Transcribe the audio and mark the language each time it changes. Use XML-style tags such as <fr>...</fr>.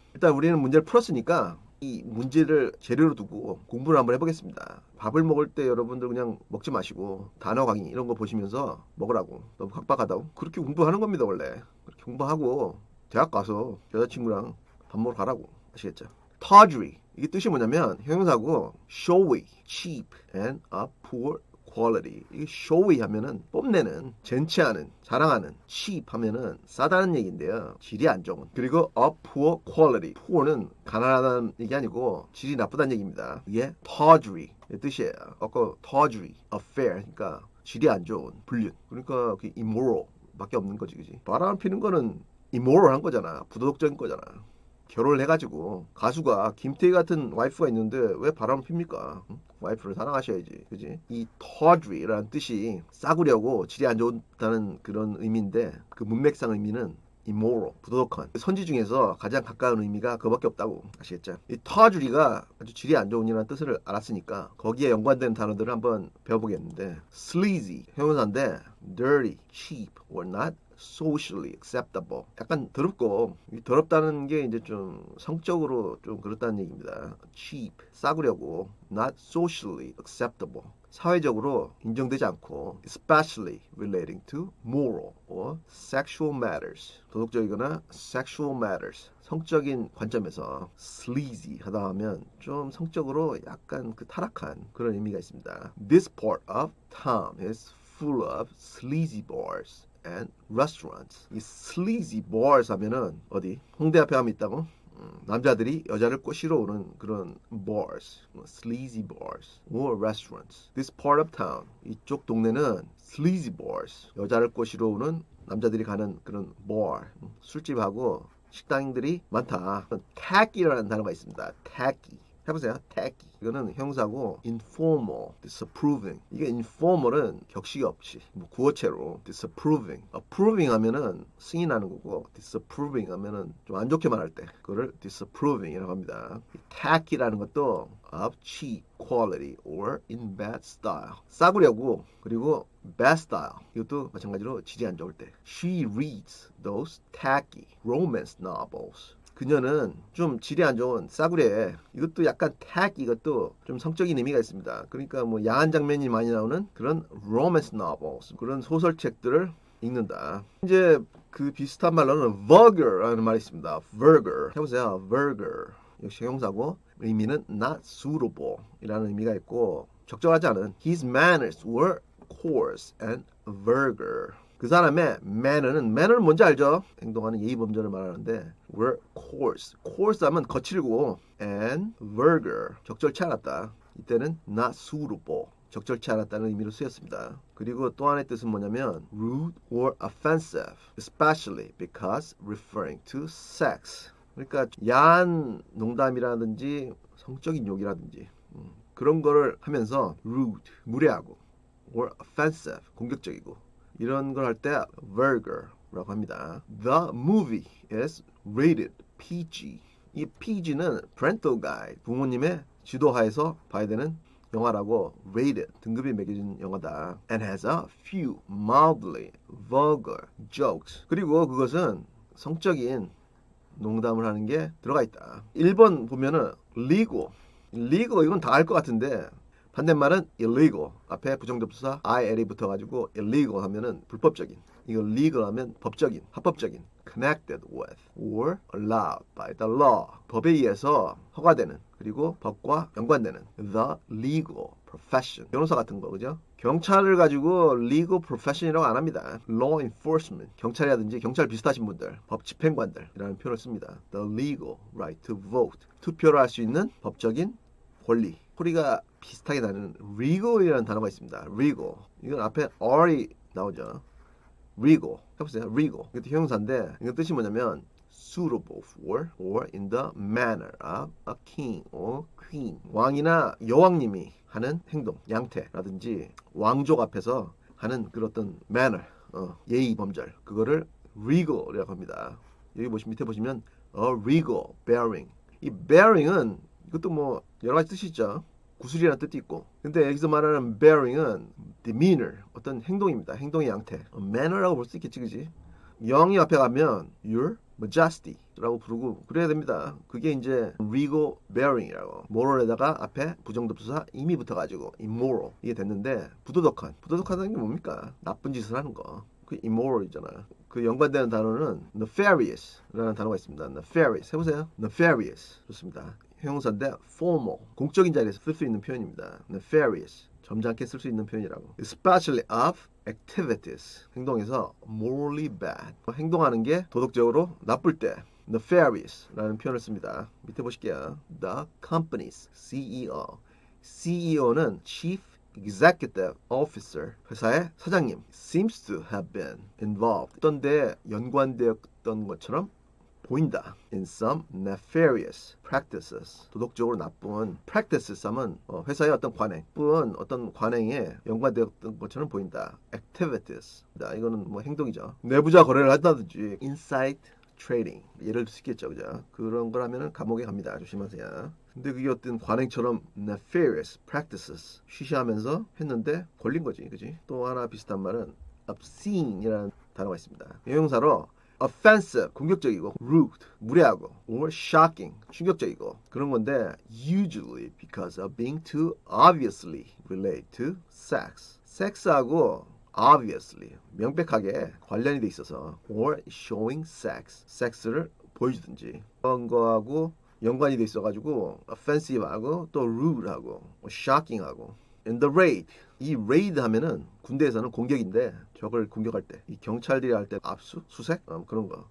<ko>일단 우리는 문제를 풀었으니까 이 문제를 재료로 두고 공부를 한번 해보겠습니다. 밥을 먹을 때 여러분들 그냥 먹지 마시고 단어 강의 이런 거 보시면서 먹으라고. 너무 각박하다고. 그렇게 공부하는 겁니다, 원래. 그렇게 공부하고 대학 가서 여자친구랑 밥 먹으러 가라고. 아시겠죠?</ko> <en>tawdry</en> <ko>이게 뜻이 뭐냐면 형용사고</ko> <en>showy, cheap, and a poor quality.</en> <ko>이게 showy 하면은 뽐내는, 젠치하는, 자랑하는, cheap 하면은 싸다는 얘기인데요. 질이 안 좋은. 그리고</ko> <en>a poor quality.</en> <ko>poor는 가난하다는 얘기 아니고 질이 나쁘다는 얘기입니다. 이게 tawdry 의 뜻이에요. 아까 tawdry affair 그러니까 질이 안 좋은, 불륜. 그러니까 그 immoral 밖에 없는 거지, 그지? 바람 피는 거는 immoral한 거잖아. 부도덕적인 거잖아. 결혼을 해가지고 가수가 김태희 같은 와이프가 있는데 왜 바람을 핍니까? 응? 와이프를 사랑하셔야지, 그지? 이 tawdry라는 뜻이 싸구려고 질이 안 좋다는 그런 의미인데 그 문맥상 의미는 immoral, 부도덕한. 선지 중에서 가장 가까운 의미가 그거밖에 없다고 아시겠죠? 이 tawdry가 아주 질이 안 좋은이라는 뜻을 알았으니까 거기에 연관된 단어들을 한번 배워보겠는데 sleazy, 형용사인데</ko> <en>dirty, cheap, or not socially acceptable.</en> <ko>약간 더럽고 이 더럽다는 게 이제 좀 성적으로 좀 그렇다는 얘기입니다.</ko> <en>cheap,</en> <ko>싸구려고</ko> <en>not socially acceptable.</en> <ko>사회적으로 인정되지 않고</ko> <en>especially relating to moral or sexual matters.</en> <ko>도덕적이거나</ko> <en>sexual matters.</en> <ko>성적인 관점에서 sleazy 하다 하면 좀 성적으로 약간 그 타락한 그런 의미가 있습니다.</ko> <en>This part of town is full of sleazy bars and restaurants.</en> <ko>이 sleazy bars 하면은 어디? 홍대 앞에 가면 있다고? 남자들이 여자를 꼬시러 오는 그런 bars,</ko> <en>sleazy bars or restaurants. This part of town,</en> <ko>이쪽 동네는 sleazy bars, 여자를 꼬시러 오는 남자들이 가는 그런 bar, 술집하고 식당들이 많다. tacky라는 단어가 있습니다.</ko> <en>tacky.</en> <ko>해보세요.</ko> <en>tacky.</en> <ko>이거는 형사고 informal, disapproving. 이게 informal은 격식이 없이 뭐 구어체로 disapproving. approving 하면은 승인하는 거고 disapproving 하면은 좀 안 좋게 말할 때 그거를 disapproving이라고 합니다.</ko> <en>tacky라는 것도 of cheap quality or in bad style.</en> <ko>싸구려고 그리고 bad style. 이것도 마찬가지로 질이 안 좋을 때.</ko> <en>She reads those tacky romance novels.</en> <ko>그녀는 좀 질이 안 좋은 싸구려에 이것도 약간 tack 이것도 좀 성적인 의미가 있습니다. 그러니까 뭐 야한 장면이 많이 나오는 그런 romance novels 그런 소설책들을 읽는다. 이제 그 비슷한 말로는 vulgar라는 말이 있습니다. vulgar 해보세요.</ko> <en>vulgar</en> <ko>역시 형사고 의미는</ko> <en>not suitable</en> <ko>이라는 의미가 있고 적절하지 않은</ko> <en>his manners were coarse and vulgar.</en> <ko>그 사람의 manner는 뭔지 알죠? 행동하는 예의 범절을 말하는데 were coarse.</ko> <en>coarse</en> <ko>하면 거칠고</ko> <en>and vulgar.</en> <ko>적절치 않았다. 이때는</ko> <en>not suitable.</en> <ko>적절치 않았다는 의미로 쓰였습니다. 그리고 또 하나의 뜻은 뭐냐면</ko> <en>rude or offensive, especially because referring to sex.</en> <ko>그러니까 야한 농담이라든지 성적인 욕이라든지 그런 거를 하면서 rude, 무례하고 or offensive, 공격적이고 이런 걸 할 때 vulgar라고 합니다.</ko> <en>The movie is rated PG.</en> <ko>이 PG는 parental guide, 부모님의 지도하에서 봐야 되는 영화라고 rated, 등급이 매겨진 영화다.</ko> <en>And has a few mildly vulgar jokes.</en> <ko>그리고 그것은 성적인 농담을 하는 게 들어가 있다. 1번 보면은 legal. legal 이건 다 알 것 같은데 반대말은 illegal. 앞에 부정접수사 il이 붙어가지고 illegal 하면은 불법적인. 이거 legal 하면 법적인, 합법적인.</ko> <en>connected with or allowed by the law.</en> <ko>법에 의해서 허가되는 그리고 법과 연관되는 the legal profession. 변호사 같은 거 그죠? 경찰을 가지고 legal profession이라고 안 합니다.</ko> <en>law enforcement.</en> <ko>경찰이라든지 경찰 비슷하신 분들, 법 집행관들이라는 표현을 씁니다.</ko> <en>the legal right to vote.</en> <ko>투표를 할 수 있는 법적인 권리. 소리가 비슷하게 나는 legal이라는 단어가 있습니다. legal. 이건 앞에 r이 나오죠. legal. 해보세요. legal. 이것도 형용사인데 이건 뜻이 뭐냐면</ko> <en>suitable for or in the manner of a king or queen.</en> <ko>왕이나 여왕님이 하는 행동, 양태라든지 왕족 앞에서 하는 그런 어떤 manner, 예의 범절. 그거를 regal이라고 합니다. 여기 밑에 보시면</ko> <en>a regal bearing.</en> <ko>이 bearing은 이것도 뭐 여러 가지 뜻이 있죠. 구슬이라는 뜻도 있고. 근데 여기서 말하는 bearing은 demeanor, 어떤 행동입니다. 행동의 양태. manner라고 볼 수 있겠지, 그지? 영이 앞에 가면</ko> <en>your majesty</en> <ko>라고 부르고 그래야 됩니다. 그게 이제 regal bearing이라고. moral에다가 앞에 부정접수사 im이 붙어가지고 immoral 이게 됐는데 부도덕하다는 게 뭡니까? 나쁜 짓을 하는 거. 그 immoral이잖아. 그 연관되는 단어는 nefarious라는 단어가 있습니다. nefarious 해보세요. nefarious 좋습니다. 형용사인데 formal 공적인 자리에서 쓸 수 있는 표현입니다. nefarious 점잖게 쓸 수 있는 표현이라고.</ko> <en>especially of activities</en> <ko>행동에서</ko> <en>morally bad</en> <ko>행동하는 게 도덕적으로 나쁠 때 nefarious라는 표현을 씁니다. 밑에 보실게요.</ko> <en>The company's CEO CEO는 Chief executive officer,</en> <ko>회사의 사장님,</ko> <en>seems to have been involved,</en> <ko>어떤 데 연관되었던 것처럼 보인다.</ko> <en>in some nefarious practices,</en> <ko>도덕적으로 나쁜 practices 하면 회사의 어떤 관행, 어떤 관행에 연관되었던 것처럼 보인다. activities, 이거는 뭐 행동이죠. 내부자 거래를 한다든지</ko> <en>inside trading,</en> <ko>예를 들 수 있겠죠, 그죠? 그런 걸 하면은 감옥에 갑니다. 조심하세요. 근데 그게 어떤 관행처럼</ko> <en>nefarious practices,</en> <ko>쉬쉬하면서 했는데 걸린 거지, 그지? 또 하나 비슷한 말은 obscene이라는 단어가 있습니다.</ko> <en>형용사로 offensive,</en> <ko>공격적이고,</ko> <en>rude,</en> <ko>무례하고,</ko> <en>or shocking,</en> <ko>충격적이고 그런 건데</ko> <en>usually because of being too obviously related to sex.</en> <ko>섹스하고 obviously, 명백하게 관련이 돼 있어서</ko> <en>or showing sex,</en> <ko>섹스를 보여주든지 그런 거하고 연관이 돼 있어가지고 offensive하고 또 rude하고 shocking하고</ko> <en>in the raid,</en> <ko>이 raid 하면은 군대에서는 공격인데 적을 공격할 때, 이 경찰들이 할 때 압수, 수색 그런 거.</ko>